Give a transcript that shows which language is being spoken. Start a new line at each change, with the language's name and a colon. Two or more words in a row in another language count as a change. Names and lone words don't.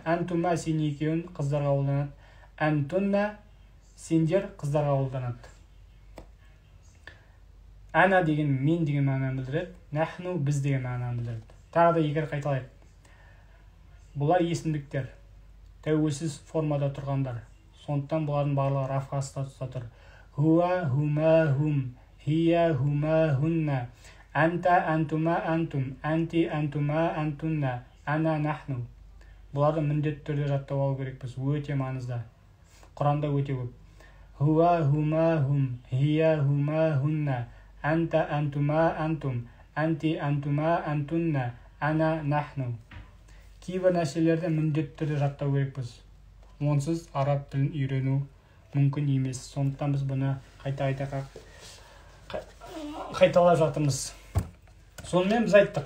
Kazakh: Антума сен екеуін қыздарға қолданады. Антунна сендер қыздарға қолданады. Ана деген мен деген мағынаны білдіреді. Нахну біз деген мағынаны білдіреді. Тағы да егер қайталайық. Бұлар есімдіктер. Тәуелсіз формада тұрғандар. Сондықтан бұлардың барлығы рафқа статуста тұр.
Arabic: هو، هما، هم، هي، هما، هن، أنت، أنتما، أنتم, أنتِ، أنتما، أنتن، أنا، نحن.
Kazakh: Бұларды міндетті түрде жаттап алу керекпіз. Өте маңызды. Құранда өте көп.
Arabic: هو، هما، هم، هي، هما، هن، أنت، أنتما، أنتم, أنتِ، أنتما، أنتن، أنا، نحن.
Kazakh: Кейбір нәрселерді міндетті түрде жаттау керекпіз. Онсыз араб тілін үйрену мүмкін емес. Сондықтан біз бұны қайталап жатырмыз. Сонымен біз айттық.